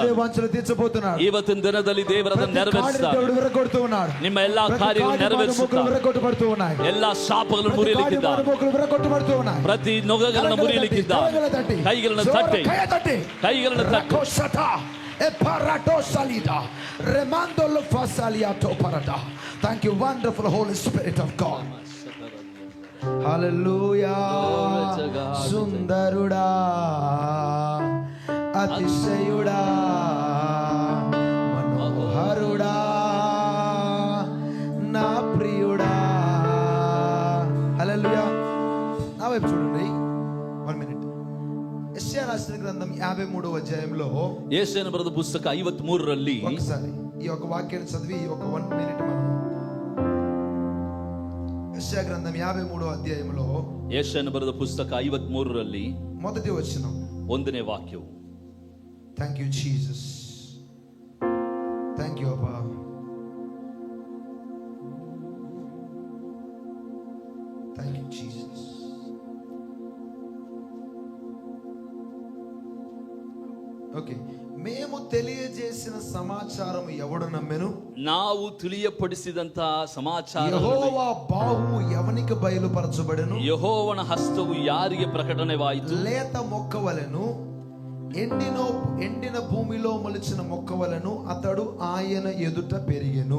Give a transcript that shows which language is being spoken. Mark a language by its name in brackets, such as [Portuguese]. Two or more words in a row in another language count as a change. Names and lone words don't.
[Telugu] హృదయ వాంఛలు తీర్చబోతున్నారు. [Kannada] ಇವತ್ತಿನ ದಿನದಲ್ಲಿ ದೇವರನ್ನು ನೆರವೇರಿಸುತ್ತಾರೆ. [Telugu] దేవుడు విరగొడుతూ ఉన్నాడు. [Kannada] ನಿಮ್ಮ ಎಲ್ಲಾ ಕಾರ್ಯಗಳನ್ನು ನೆರವೇರಿಸುತ್ತಾರೆ. [Telugu] విరగొట్టబడుతూ ఉన్నాయి. [Kannada] ಎಲ್ಲಾ ಶಾಪಗಳನ್ನು ಮುರಿಯಲಿಕ್ಕಿದ್ದಾರೆ. [Telugu] విరగొట్టబడుతూ ఉన్నాయి. [Kannada] ಪ್ರತಿ ನೊಗಗಳನ್ನು ಮುರಿಯಲಿಕ್ಕಿದ್ದಾರೆ. ಕೈಗಳನ್ನು ತಟ್ಟಿ, ಕೈಗಳನ್ನು ತಟ್ಟಿ. [English] Thank you, wonderful Holy Spirit of God. [Telugu] Hallelujah. సుందరుడా, అతిశయుడా, మనోహరుడా, నా ప్రియుడా. హల్లెలూయా. నా వైపు చూడండి. 1 minute. యెషయా రాసిన గ్రంథం 53వ అధ్యాయంలో [Kannada] ಯೆಶಾಯ ಬರೆದ ಪುಸ್ತಕ 53ರಲ್ಲಿ [Telugu] ఒకసారి ఈ ఒక వాక్యాన్ని చదివి ఒక 1 minute మనం యెషయా గ్రంథం 53వ అధ్యాయంలో [Kannada] ಯೆಶಾಯನ ಬರೆದ ಪುಸ್ತಕ 53ರಲ್ಲಿ [Telugu] మొదటి వచనం [Kannada] 1ನೇ ವಾಕ್ಯವು. [English] Thank you Jesus, thank you Abba. Thank you Jesus. [Telugu] ఓకే. మేము తెలియజేసిన సమాచారం ఎవడు నమ్మెను? [Kannada] ನಾವು ತಿಳಿಯಪಡಿಸಿದಂತ ಸಮಾಚಾರ [Telugu] యెహోవా బాహువు ఎవనికి బయలుపరచబడెను? [Kannada] ಯೆಹೋವನ ಹಸ್ತವು ಯಾರಿಗೆ ಪ್ರಕಟಣೆವಾಯಿತು? [Telugu] లేత మొక్కవలెను, ఎండిన భూమిలో మొలిచిన మొక్కవలెను అతడు ఆయన ఎదుట పెరిగెను.